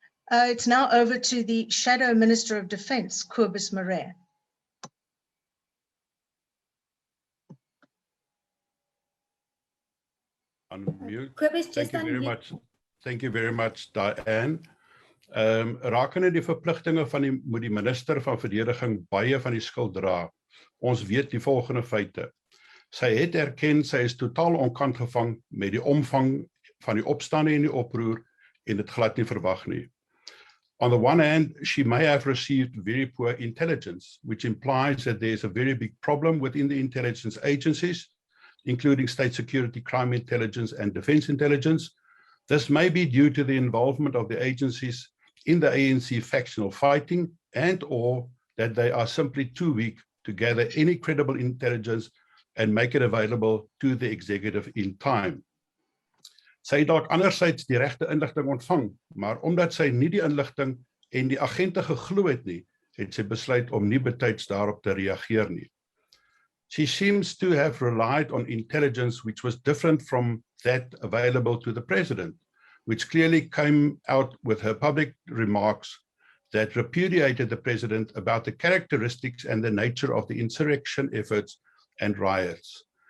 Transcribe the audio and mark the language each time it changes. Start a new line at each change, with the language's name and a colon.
English: It's now over to the Shadow Minister of Defence, Kobus Marais. Unmute. Kobus, Thank you very much. Thank you very much, Diane.
Afrikaans: Rakende die verpligtinge van moet die minister van verdediging baie van die skuld dra. Ons weet die volgende feite. Sy het erken sy is totaal onkant gevang met die omvang van die opstande en die oproer en dit glad nie verwag nie.
English: On the one hand, she may have received very poor intelligence, which implies that there's a very big problem within the intelligence agencies, including state security, crime intelligence, and defense intelligence. This may be due to the involvement of the agencies in the ANC factional fighting and/or that they are simply too weak to gather any credible intelligence and make it available to the executive in time.
Afrikaans: Sy het dalk anderzijds die regte inligting ontvang, maar omdat sy nie die inligting en die agente geglo het nie, het sy besluit om nie betyds daarop te reageer nie.
English: She seems to have relied on intelligence which was different from that available to the president, which clearly came out with her public remarks that repudiated the president about the characteristics and the nature of the insurrection efforts and riots.